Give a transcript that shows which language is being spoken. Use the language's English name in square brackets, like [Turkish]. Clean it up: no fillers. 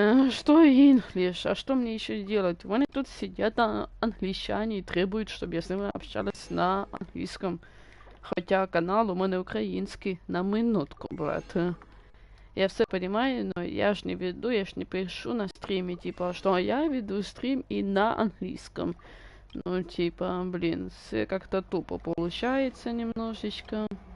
[Russian] Что English? А что мне еще делать? Вон тут сидят англичане и требуют, чтобы я с ними общалась на английском. [Ukrainian] Хотя канал у мене український. [Russian] На минутку, брат. Я все понимаю, но я ж не веду, я ж не пишу на стриме, типа, что я веду стрим и на английском. Ну, типа, блин, все как-то тупо получается немножечко.